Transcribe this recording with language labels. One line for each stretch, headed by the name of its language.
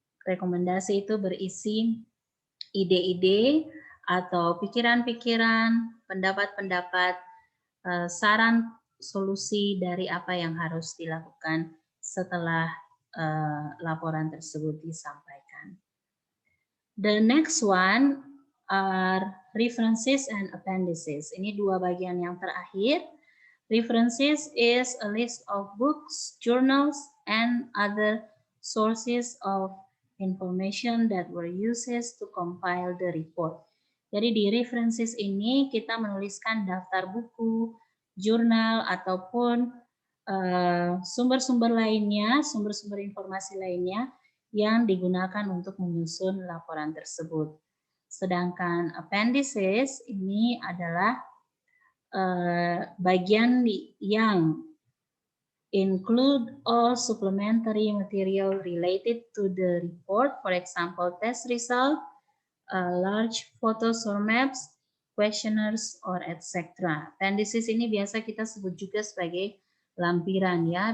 Indonesian: Rekomendasi itu berisi ide-ide atau pikiran-pikiran, pendapat-pendapat, saran solusi dari apa yang harus dilakukan setelah laporan tersebut disampaikan.
English: The next one are references and appendices.
Indonesian: Ini 2 bagian yang terakhir.
English: References is a list of books, journals, and other sources of information that were used to compile the report.
Indonesian: Jadi di references ini kita menuliskan daftar buku, jurnal, ataupun sumber-sumber lainnya, sumber-sumber informasi lainnya yang digunakan untuk menyusun laporan tersebut. Sedangkan appendices ini adalah bagian yang
English: include all supplementary material related to the report, for example, test result, large photos or maps, questionnaires, or etc.
Indonesian: Appendices ini biasa kita sebut juga sebagai lampiran ya.